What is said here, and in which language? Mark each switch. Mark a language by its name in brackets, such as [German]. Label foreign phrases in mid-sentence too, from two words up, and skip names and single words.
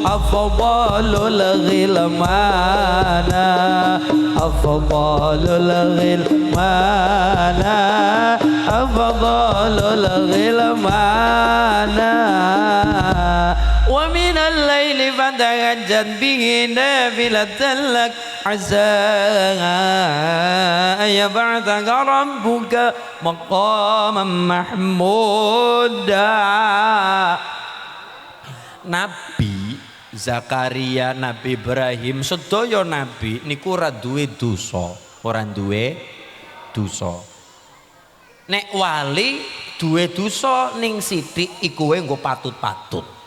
[Arabic] أفضل الغلمان أفضل الغلمان أفضل الغلمان ومن الليل فتهجد به نافلة لك عسى يبعثك ربك مقاما محمودا. [Javanese] Nabi Zakaria, Nabi Ibrahim, sedaya nabi niku ora duwe dosa, ora duwe dosa. Nek wali duwe dosa ning sithik iku wae nggo patut-patut.